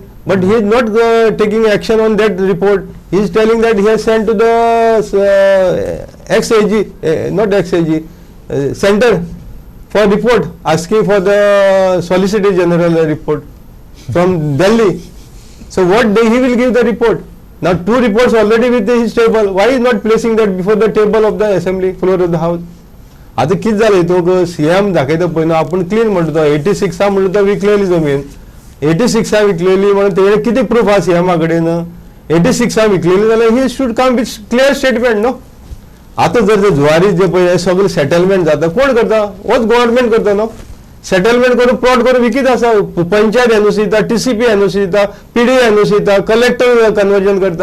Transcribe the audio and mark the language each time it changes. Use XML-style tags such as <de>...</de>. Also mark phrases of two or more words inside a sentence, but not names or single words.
<en>But he is not taking action on that report. He is telling that he has sent to the XAG, not XAG, center for report, asking for the Solicitor General report from Delhi. So what day he will give the report? Now 2 reports already with his table. Why is not placing that before the table of the assembly floor of the house?</en> <kok>आता किती झालं तो सीएम दाखयता पळय न्हू आपण क्लीन म्हणतो 86 म्हणतो तो विकलेली जमीन 86 विकलेली म्हणून तेणे किती प्रूफ आहा सीएमा कडेन 86 विकलेली जाल्यार</kok> <en>He should come with clear statement</en> <kok>न्हू. आता जर ते जुवारी जे पळय सगळं सेटलमेंट जाता कोण करता? होच गव्हर्नमेंट करता न्हू. सेटलमेंट करून प्लॉट करून विकीत आसा. पंचायत एनओसी दिता, टीसीपी एनओसी दिता, पीडी एनओसी दिता, कलेक्टर कन्वर्जन करता.</kok>